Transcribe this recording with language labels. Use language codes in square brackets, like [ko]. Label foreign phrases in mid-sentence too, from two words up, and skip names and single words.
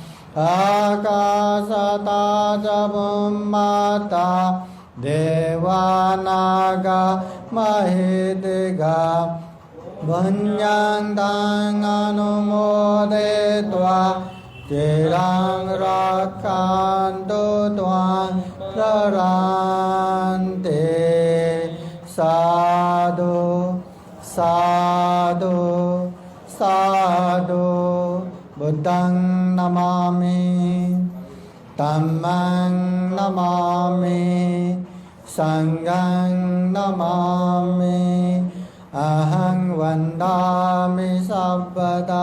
[pi] आकाशता च भूमाता देवानागमहेदिगा पुण्यं तं अनुमोदित्वा चिरं रक्षन्तु त्वां शरन्ते साधु साधु साधु बुद्धं नमामि धम्मं नमामि संघं नमामि अहं वन्दामि सर्वदा।